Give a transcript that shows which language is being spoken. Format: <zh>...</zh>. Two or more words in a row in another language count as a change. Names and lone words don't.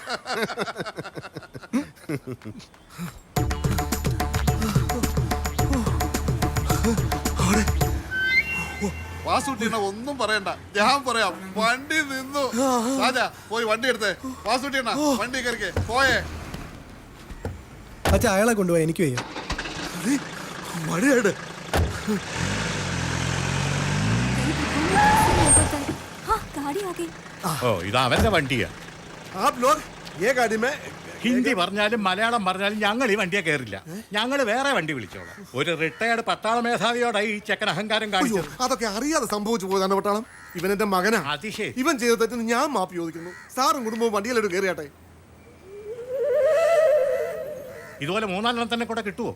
<ml>വാസൂട്ടിയണ്ണ ഒന്നും പറയണ്ട, ഞാൻ പറയാം. വണ്ടി നിന്നു. രാജാ പോയി വണ്ടി എടുത്തേ. വാസൂട്ടിയണ്ണ വണ്ടി കയറിക്കേ. പോയേ. അച്ഛാ അയാളെ കൊണ്ടുപോയി, എനിക്ക് വയ്യ. മഴയാണ്.</ml> <hi>हाँ, गाड़ी आ गई.</hi> <ml>ഓ, ഇത് അവന്റെ വണ്ടിയാ.</ml> <hi>आप लोग ये गाड़ी में</hi> <ml>ഹിന്ദി പറഞ്ഞാലും മലയാളം പറഞ്ഞാലും ഞങ്ങൾ ഈ വണ്ടിയെ കയറില്ല. ഞങ്ങൾ വേറെ വണ്ടി വിളിച്ചോളാം. ഒരു റിട്ടയർഡ് പട്ടാള മേധാവിയോടായി ഈ ചെക്കൻ അഹങ്കാരം കാണിച്ചു. അതൊക്കെ അറിയാതെ സംഭവിച്ചു പോയതാണ് പട്ടാളം. ഇവൻ എന്റെ മകനാ. അതിശയം. ഇവൻ ചെയ്ത തെറ്റിന് ഞാൻ മാപ്പ് ചോദിക്കുന്നു. സാറും കുടുംബവും വണ്ടിയിലോട്ട് കയറിയാട്ടെ. ഇതുപോലെ 4 തന്നെ കൂടെ കിട്ടുവോ?</ml>